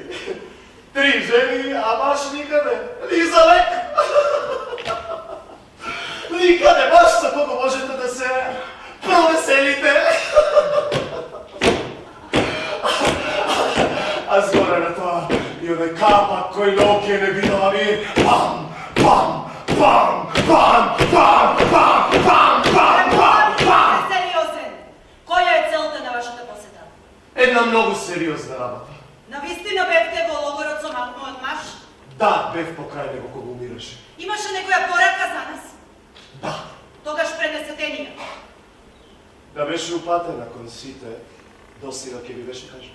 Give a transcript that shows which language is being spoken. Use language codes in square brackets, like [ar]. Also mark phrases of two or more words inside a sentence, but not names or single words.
[mk] 3 жени, а баш никаде. Ни за лек. Никаде, баш со кого можете да се провеселите. А згоре на тоа и оној капак кој ноќе не видела ми. Пам, пам, пам, пам, пам, пам, пам, пам, пам, пам. Сериозен. Која е целта на вашата посета? Една многу сериозна работа. Навистина бевте во логорот со мојот маж? Да, бев покрај него кога умираше. Имаше некоја порака за нас? Да. Тогаш пренесете ни ја. Да беше упатена кон сите, досега ќе ви беше кажа.